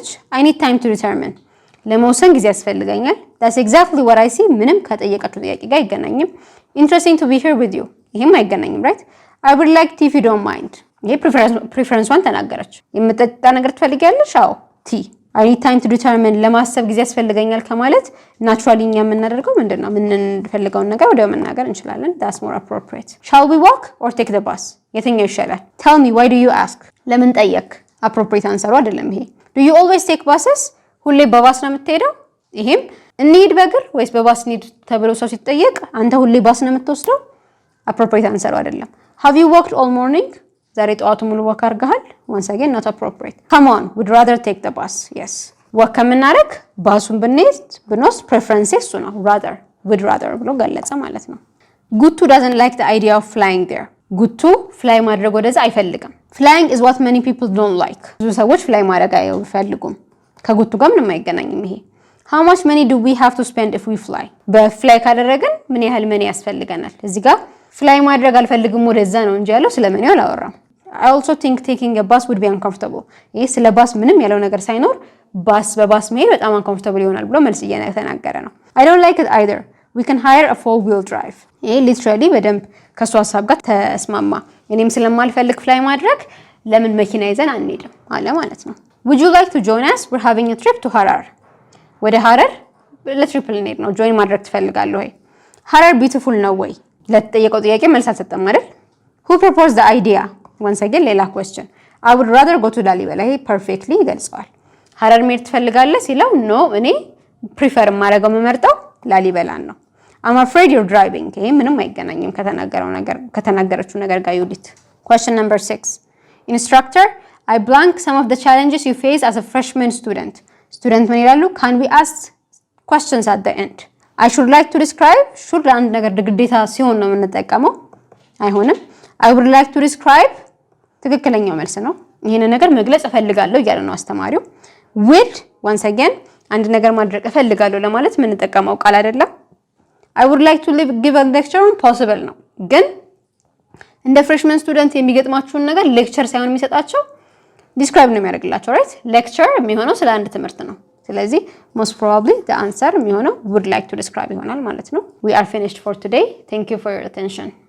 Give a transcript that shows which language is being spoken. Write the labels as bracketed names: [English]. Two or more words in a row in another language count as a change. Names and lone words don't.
[English] I need time to determine [Amharic] ለመወሰን ጊዜ ያስፈልገኛል። [English] that's exactly what I see [Amharic] ምንም ከጠየቀችው ጥያቄ ጋር አይገናኝም። [English] interesting to be here with you [Amharic] ይሄም አይገናኝም [English] right? I would like tea if you don't mind [Amharic] ይሄ ፕሪፈረንሷን ተናገረች። የምጠጣ ነገር ትፈልጊያለሽ? አዎ ቲ [English] I need time to determine [Amharic] ለማሰብ ጊዜ ያስፈልገኛል ከማለት ናቹራሊ እኛ የምናደርገው ምንድነው? የምንፈልገውን ነገር ወዲያው መናገር እንችላለን። [English] that's more appropriate. shall we walk or take the bus [Amharic] የትኛው ይሻላል? [English] tell me why do you ask [Amharic] ለምን ጠየቅ? appropriate አንሰሩ አይደለም ይሄ። [English] do you always take buses [Amharic] ሁሌ በባስ ነው የምትሄደው? ይሄም እንሂድ በእግር ወይስ በባስ እንሂድ ተብሎ ሰው ሲጠየቅ አንተ ሁሌ ባስ ነው የምትወስደው? appropriate አንሰሩ አይደለም። [English] have you walked all morning [Amharic] ዛሬ ጠዋቱ ሙሉ ወክ አድርገሃል? [English] once again not appropriate. come on would rather take the bus yes [Amharic] ወክ ከምናደርግ ባሱን ብንወስድ [English] preference [Amharic] እሱ ነው [English] rather would rather [Amharic] ብሎ ገለጸ ማለት ነው። [English] ጉቱ doesn't like the idea of flying there ጉቱ [Amharic] ፍላይ ማድረግ ወደዛ አይፈልግም። [English] flying is what many people don't like [Amharic] ብዙ ሰዎች ፍላይ ማድረግ አይፈልጉም። ከጉቱ ጋር ምንም አይገናኝም ይሄ። [English] how much money do we have to spend if we fly [Amharic] በፍላይ ካደረግን ምን ያህል መኒ ያስፈልገናል? እዚህ ጋር ፍላይ ማድረግ አልፈልግም ወደዛ ነው እንጂ ያለው ስለመኒው አላወራም። [English] I also think taking a bus would be uncomfortable [Amharic] ይሄ ስለ ባስ ምንም ያለው ነገር ሳይኖር በባስ መሄድ በጣም uncomfortable ይሆናል ብሎ መልስ እየተናገረ ነው። [English] I don't like it either we can hire a four wheel drive [Amharic] ይሄ literally በደንብ ከሷ ሐሳብ ጋር ተስማማ። እኔም ስለማልፈልግ ፍላይ ማድረግ ለምን መኪና ይዘን አንሄድም አለ ማለት ነው። [English] would you like to join us we're having a trip to Harar [Amharic] ወደ ሐረር ለትሪፕል እንሄድ ነው ጆይን ማድረግ ትፈልጋለህ ወይ? ሐረር ቢዩቲፉል ነው ወይ ለተጠየቀው ጥያቄ መልስ አልሰጠም አይደል? [English] who proposed the idea once again ሌላ question I would rather go to ላሊበላ [Amharic] ይሄ ፐርፌክትሊ ይገልጸዋል። ሐረር መሄድ ትፈልጋለህ ሲለው ኖ እኔ ፕሪፈር ማድረገው መመርጠው ላሊበላን ነው። [English] I'm afraid you're driving [Amharic] ይሄ ምንም አይገናኝም ከተናገረችው ነገር ጋር ዩዲት። [English] question number 6 instructor I blank some of the challenges you face as a freshman student [Amharic] ምን ይላሉ? [English] can we ask questions at the end I should like to describe should [Amharic] አንድ ነገር ግዴታ ሲሆን ነው የምንጠቀመው አይሆንም። [English] I would like to describe [Amharic] ትክክለኛው መልስ ነው። ይሄን ነገር መግለጽ እፈልጋለሁ እያለ ነው አስተማሪው። [English] would once again [Amharic] አንድ ነገር ማድረግ እፈልጋለሁ ለማለት የምንጠቀመው ቃል አይደለም። [English] I would like to give a lecture on possible [Amharic] ነው ግን እንደ [English] freshman student [Amharic] የሚገጥማችሁን ነገር ሌክቸር ሳይሆን የሚሰጣቸው ዲስክራይብ ነው የሚያደርግላቸው right ሌክቸር የሚሆነው ስለ አንድ ትምህርት ነው። ስለዚህ [English] most probably the answer [Amharic] የሚሆነው [English] would like to describe [Amharic] ይሆናል ማለት ነው። [English] we are finished for today thank you for your attention